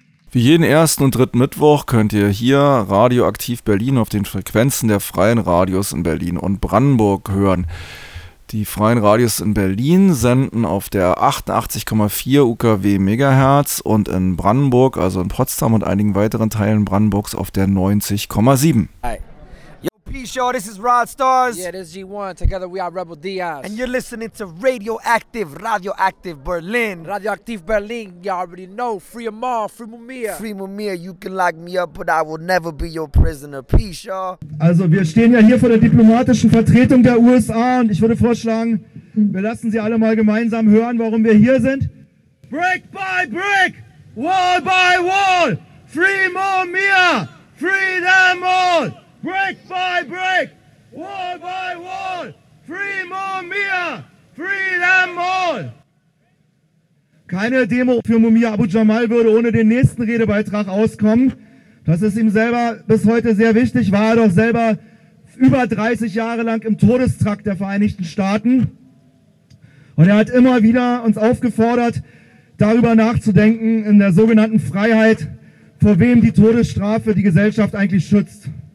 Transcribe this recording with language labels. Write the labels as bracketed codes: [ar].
[de] Für jeden ersten und dritten Mittwoch könnt ihr hier Radioaktiv Berlin auf den Frequenzen der Freien Radios in Berlin und Brandenburg hören. Die Freien Radios in Berlin senden auf der 88,4 UKW Megahertz und in Brandenburg, also in Potsdam und einigen weiteren Teilen Brandenburgs, auf der 90,7. [en] Hi. Yo, peace, y'all. This is Rod Stars. Yeah, this is G1. Together we are Rebel Diaz. And you're listening to Radioactive Berlin. Radioactive Berlin, you already know. Free Amar, free Mumia. Free Mumia, you can lock me up, but I will never be your prisoner. Peace, y'all. [de] Also, wir stehen ja hier vor der diplomatischen Vertretung der USA und ich würde vorschlagen, wir lassen sie alle mal gemeinsam hören, warum wir hier sind. [en] Brick by brick, wall by wall, free Mumia, free them all. Brick by brick, wall by wall, free Mumia, free them all. [de] Keine Demo für Mumia Abu Jamal würde ohne den nächsten Redebeitrag auskommen. Das ist ihm selber bis heute sehr wichtig, war er doch selber über 30 Jahre lang im Todestrakt der Vereinigten Staaten. Und er hat immer wieder uns aufgefordert, darüber nachzudenken, in der sogenannten Freiheit, vor wem die Todesstrafe die Gesellschaft eigentlich schützt.